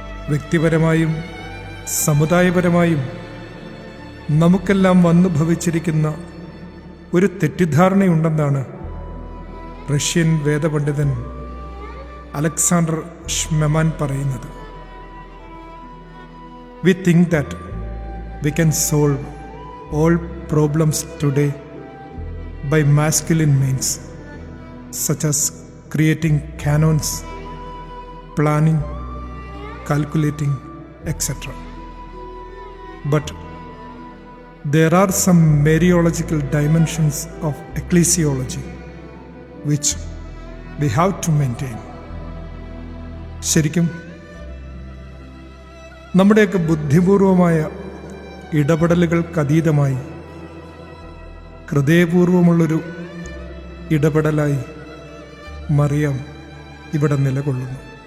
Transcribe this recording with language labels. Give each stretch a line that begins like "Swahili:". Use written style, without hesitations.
Malayalam: വ്യക്തിപരമായും സമുദായപരമായും നമുക്കെല്ലാം വന്നു ഭവിച്ചിരിക്കുന്ന ഒരു തെറ്റിദ്ധാരണയുണ്ടെന്നാണ് റഷ്യൻ വേദപണ്ഡിതൻ അലക്സാണ്ടർ ഷ്മെമാൻ പറയുന്നത്.
English: We think that we can solve all problems today by masculine means, such as creating canons, planning, calculating, etc. But there are some Mariological dimensions of ecclesiology which we have to maintain.
Malayalam: ശരിക്കും നമ്മുടെയൊക്കെ ബുദ്ധിപൂർവമായ ഇടപെടലുകൾക്കതീതമായി ഹൃദയപൂർവമുള്ളൊരു ഇടപെടലായി മറിയം ഇവിടെ നിലകൊള്ളുന്നു.